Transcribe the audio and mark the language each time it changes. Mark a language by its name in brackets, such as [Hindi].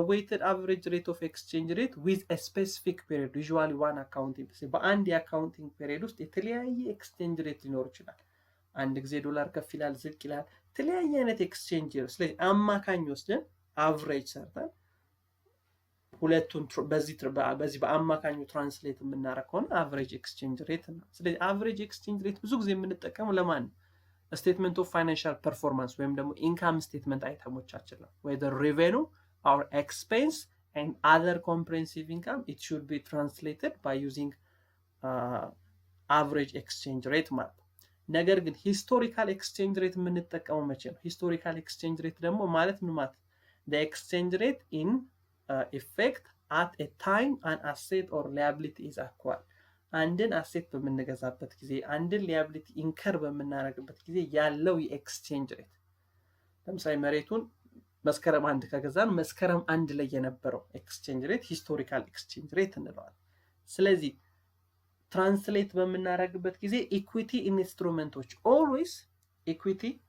[English] the weighted average rate of exchange rate with a specific period usually one accounting [Amharic] በአንድ የአካውንቲንግ ፔሪድ ውስጥ የተለያየ ኤክስቼንጅ ሬት ሊኖር ይችላል። አንድ ጊዜ ዶላር ከፍ ይላል፣ ዝቅ ይላል፣ የተለያየ አይነት ኤክስቼንጅ ሬት። ስለዚህ አማካኝ ወስደን አቨሬጅ ሰርተን ሁለቱን በዚህ በአማካኙ ትራንስሌት የምናደርግ ከሆነ አቨሬጅ ኤክስቼንጅ ሬት ነው። ስለዚህ አቨሬጅ ኤክስቼንጅ ሬት ብዙ ጊዜ የምንጠቀመው ለማን ነው? ስቴትመንት ኦፍ ፋይናንሻል ፐርፎርማንስ ወይም ደግሞ ኢንካም ስቴትመንት አይተሞቻችን ነው። ወይ ሬቬኑ [English] our expense and other comprehensive income, it should be translated by using average exchange rate [Amharic] ማለት ነው። ነገር ግን ሂስቶሪካል ኤክስቼንጅ ሬት የምንጠቀመው መቼ ነው? ሂስቶሪካል ኤክስቼንጅ ሬት ደግሞ ማለት ምን ማለት? [English] the exchange rate in effect at a time an asset or liability is acquired. [Amharic] አንድን አሴት በምንገዛበት ጊዜ አንድን ሊያቢሊቲ ኢንከር በምናደርግበት ጊዜ ያለው የኤክስቼንጅ ሬት፣ ለምሳሌ መሬቱን መስከረም 1 ከገዛን መስከረም 1 ላይ የነበረው ኤክስቼንጅ ሬት ሂስቶሪካል ኤክስቼንጅ ሬት እንለዋለን። ስለዚህ ትራንስሌት በምናደርግበት ጊዜ ኢኩዊቲ ኢንስትሩመንቶች ኦልዌይስ ኢኩዊቲ